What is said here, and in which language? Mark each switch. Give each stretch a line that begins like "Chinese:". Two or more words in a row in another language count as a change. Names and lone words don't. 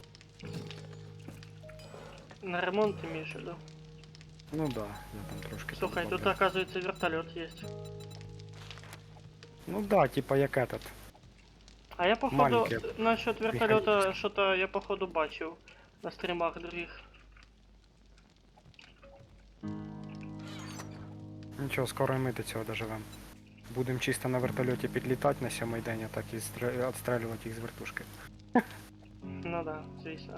Russian: На ремонт имеешь в виду? Ну да, я там трошки.
Ukrainian: Слухай, тут добавляв.
Russian: оказывается вертолет есть. Ну да, типа як этот. А я походу Маленький насчет вертолета что-то я походу бачив на стримах других.
Ukrainian: Нічого, скоро і ми до цього доживемо. Будемо чисто на вертольоті підлітати на 7-й день, а так і відстрелювати їх з вертушки. Ну да, звісно.